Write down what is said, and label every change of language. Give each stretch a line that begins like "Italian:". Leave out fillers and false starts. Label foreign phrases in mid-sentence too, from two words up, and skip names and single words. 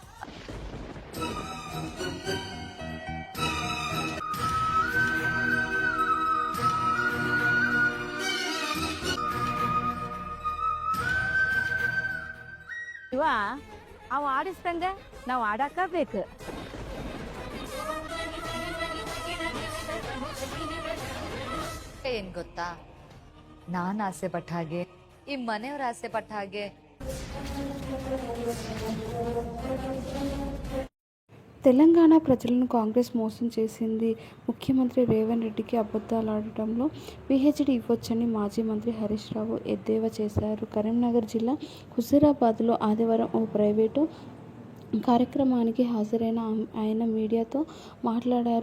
Kannada: ಇವ ಅವ ಆಡಿಸ್ದಂಗ ನಾವು ಆಡಾಕ ಬೇಕು. ಏನ್ ಗೊತ್ತಾ, ನಾನ್ ಆಸೆ ಪಟ್ಟ ಹಾಗೆ, ಈ ಮನೆಯವ್ರ ಆಸೆ ಪಟ್ಟ ಹಾಗೆ
Telugu: తెలంగాణ ప్రజలను కాంగ్రెస్ మోసం చేసింది. ముఖ్యమంత్రి రేవంత్ రెడ్డికి అబద్ధాలాడటంలో పీహెచ్డీ ఇవ్వొచ్చని మాజీ మంత్రి హరీష్ రావు ఎద్దేవా చేశారు. కరీంనగర్ జిల్లా హుజూరాబాద్లో ఆదివారం ఓ ప్రైవేటు కార్యక్రమానికి హాజరైన ఆయన మీడియాతో మాట్లాడారు.